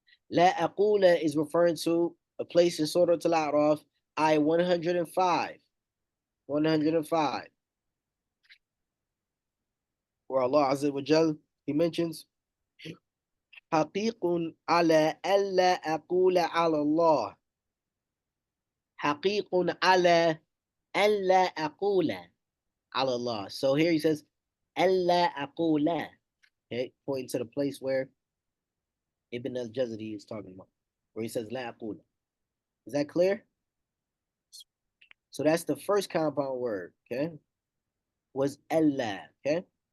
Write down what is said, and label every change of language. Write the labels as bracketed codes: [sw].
[en] La aqula is referring to a place in Surah Al-A'raf, ayah 105. 105. Where Allah Azza wa Jal, he mentions, [ar] حقيق على ألا أقول على الله. حقيق على ألا أقول على Allah. [en] So here he says, [ar] ألا أقول. [en] Okay, pointing to the place where Ibn al-Jazari is talking about, where he says, [ar] لا أقول. [en] Is that clear? So that's the first compound word, okay? Was Allah, okay?